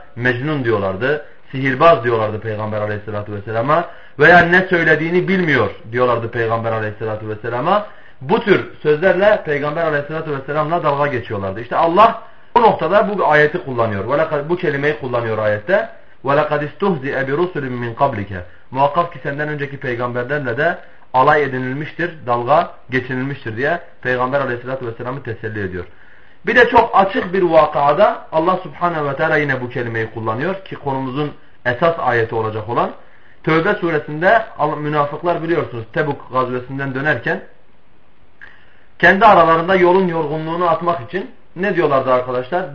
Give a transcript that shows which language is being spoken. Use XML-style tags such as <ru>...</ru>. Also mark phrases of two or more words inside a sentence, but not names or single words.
<tr>Mecnun diyorlardı. Sihirbaz diyorlardı Peygamber</tr> <ar>عليه الصلاة والسلام.</ar> <tr>Veya ne söylediğini bilmiyor diyorlardı Peygamber</tr> <ar>عليه الصلاة والسلام.</ar> <tr>Bu tür sözlerle Peygamber</tr> <ar>عليه الصلاة والسلام</ar> <tr>dalga geçiyorlardı. İşte Allah bu noktada bu ayeti kullanıyor. Bu kelimeyi kullanıyor ayette.</tr> <ar>وَلَقَدْ اِسْتُهْزِئَ بِرُسُلٍ مِّنْ قَبْلِكَ</ar> <tr>Muhakkak ki senden önceki peygamberlerle de alay edinilmiştir, dalga geçinilmiştir diye Peygamber</tr> <ar>عليه الصلاة والسلام</ar> <tr>teselli ediyor. Bir de çok açık bir vakada Allah</tr> <ar>سبحانه وتعالى</ar> <tr>yine bu kelimeyi kullanıyor ki konumuzun esas ayeti olacak olan Tevbe suresinde münafıklar biliyorsunuz Tebuk gazvesinden dönerken kendi aralarında yolun yorgunluğunu atmak için ne diyorlardı arkadaşlar?</tr>